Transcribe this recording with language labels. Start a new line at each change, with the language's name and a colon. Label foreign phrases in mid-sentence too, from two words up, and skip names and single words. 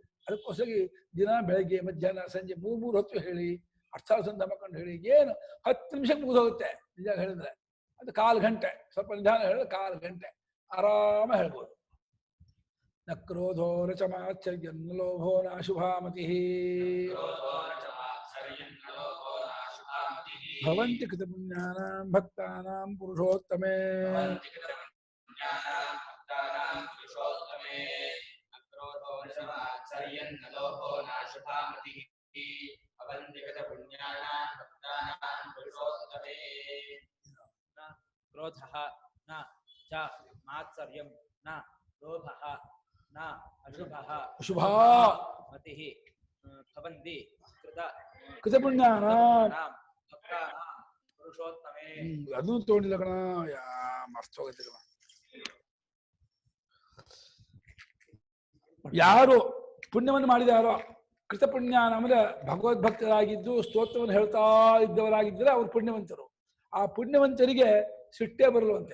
Kannada: ಅದಕ್ಕೋಸ್ಕರ ದಿನ ಬೆಳಗ್ಗೆ ಮಧ್ಯಾಹ್ನ ಸಂಜೆ 3 ಹೊತ್ತು ಹೇಳಿ, ಅರ್ಥಾನುಸಂಧಾನ ಮಾಡ್ಕೊಂಡು ಹೇಳಿ. ಏನು 10 ನಿಮಿಷಕ್ಕೆ ಮುಗಿದೋಗುತ್ತೆ ನಿಜ ಹೇಳಿದ್ರೆ. ಅದು 1/4 ಗಂಟೆ, ಸ್ವಲ್ಪ ನಿಧಾನ ಹೇಳಿದ್ರೆ 1/4 ಗಂಟೆ ಆರಾಮ ಹೇಳ್ಬೋದು.
Sanskrit: ನ ಕ್ರೋಧೋ ನ ಚಮಾಚರ್ಯನ್ ನ ಲೋಭೋ ನ ಶುಭಾಮತಿ ಭವಂತಿ ಕೃತ ಪುಣ್ಯಾನಾಂ ಭಕ್ತಾನಾಂ ಪುರುಷೋತ್ತಮೇ. क्रोधः न च मात्सर्यं न लोभः न अशुभः ಅಶುಭಾ मतिः भवन्ति ಕೃತ ಪುಣ್ಯಾನಾಂ भक्तानां पुरुषोत्तमे.
Kannada: ಅದನ್ನು ತಗೊಂಡಿಲ್ಲ ಕಣ, ಮರ್ತ ಹೋಗುತ್ತೆ ಕಣ. ಯಾರು ಪುಣ್ಯವನ್ನು ಮಾಡಿದಾರೋ,
Sanskrit: ಕೃತ ಪುಣ್ಯಾನ
Kannada: ಅಂದ್ರೆ ಭಗವದ್ಭಕ್ತರಾಗಿದ್ದು ಸ್ತೋತ್ರವನ್ನು ಹೇಳ್ತಾ ಇದ್ದವರಾಗಿದ್ದರೆ ಅವ್ರು ಪುಣ್ಯವಂತರು. ಆ ಪುಣ್ಯವಂತರಿಗೆ ಸಿಟ್ಟೆ ಬರಲುವಂತೆ.